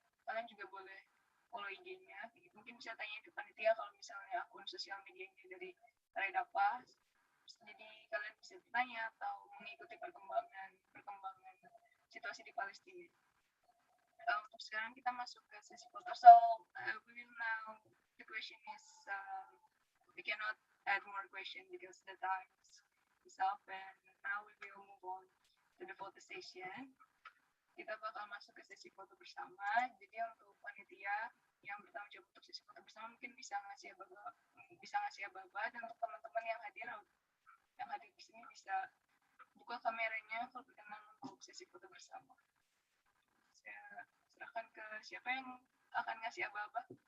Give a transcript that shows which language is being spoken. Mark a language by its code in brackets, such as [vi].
[id] Kalian juga boleh follow IG-nya. Mungkin bisa tanya ke panitia kalau misalnya akun sosial medianya dari Raid apa. Jadi kalian bisa bertanya atau mengikuti perkembangan situasi di Palestina. Untuk sekarang kita masuk ke sesi foto. [en] So we will now. The question is we cannot add more question because the time is up, and now we will move on to the photo session. [id] Kita bakal masuk ke sesi foto bersama. Jadi untuk panitia yang bertanggung jawab untuk sesi foto bersama mungkin bisa ngasih aba-aba, dan untuk teman-teman yang hadir di sini bisa buka kameranya kalau berkenan untuk sesi foto bersama. Saya serahkan ke siapa yang akan ngasih aba-aba.